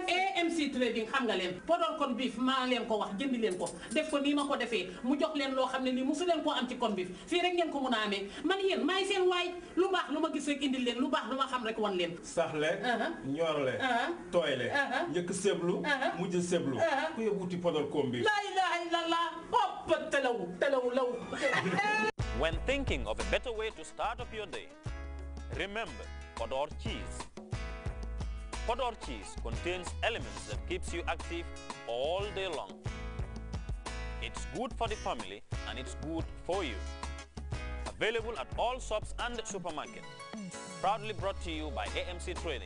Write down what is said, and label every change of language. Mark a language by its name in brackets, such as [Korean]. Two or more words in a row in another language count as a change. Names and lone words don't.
[Wolof] AMC trading xam nga leen podor kon bif maa leen ko wax jëndi leen ko def ko nii ma ko defee mu jox leen loo xam ne lii mosu leen koo am ci kon bif fii rek ngeen ko mun a amee man yéen maay seen waay lu baax lu ma gis rek indil leen lu baax lu ma xam rek wan leen saxle ñorle tooyle njëkk seblu mujj seblu ku yóbbuti podor kon bif [Arabic] لا إله إلا الله hopp talaw law [English] When thinking of a better way to start up your day, remember Podor cheese. Podor cheese contains elements that keeps you active all day long. It's good for the family and it's good for you. Available at all shops and supermarkets. Proudly brought to you by AMC Trading.